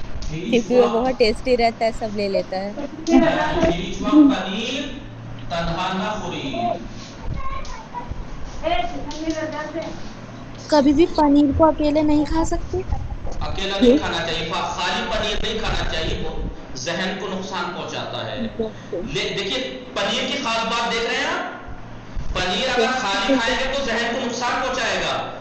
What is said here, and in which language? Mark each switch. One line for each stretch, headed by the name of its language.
Urdu: کیونکہ وہ بہت ٹیسٹی رہتا ہے، سب لے لیتا ہے.
Persian: ہیچ وقت پنیر تنہا نہ خورید.
Urdu: کبھی بھی پنیر کو اکیلے نہیں کھا سکتے. اکیلا نہیں کھانا چاہیے، خالی پنیر نہیں کھانا چاہیے، وہ ذہن کو نقصان پہنچاتا ہے. دیکھیے پنیر کی خاص بات دیکھ رہے ہیں. پنیر اگر خالی کھائیں گے تو ذہن کو نقصان پہنچائے گا.